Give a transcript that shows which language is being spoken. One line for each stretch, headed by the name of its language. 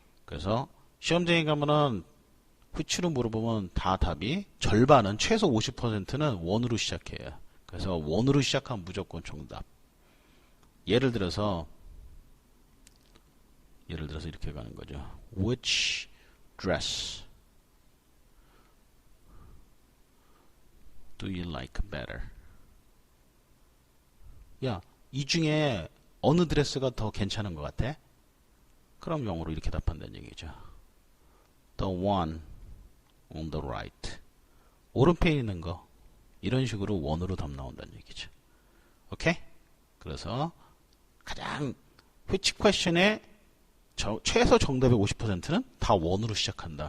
Korean: 그래서 시험장에 가면은 which로 물어보면 다 답이 절반은 최소 50%는 원으로 시작해요. 그래서 원으로 시작하면 무조건 정답. 예를 들어서 이렇게 가는 거죠.
English: Which dress do you like better?
Korean: 야, 이 중에 어느 드레스가 더 괜찮은 것 같아? 그럼 영어로 이렇게 답한다는 얘기죠.
English: The one on the right.
Korean: 오른편에 있는 거. 이런 식으로 원으로 답 나온다는 얘기죠. 오케이? 그래서 가장 which question의 최소 정답의 50%는 다 원으로 시작한다.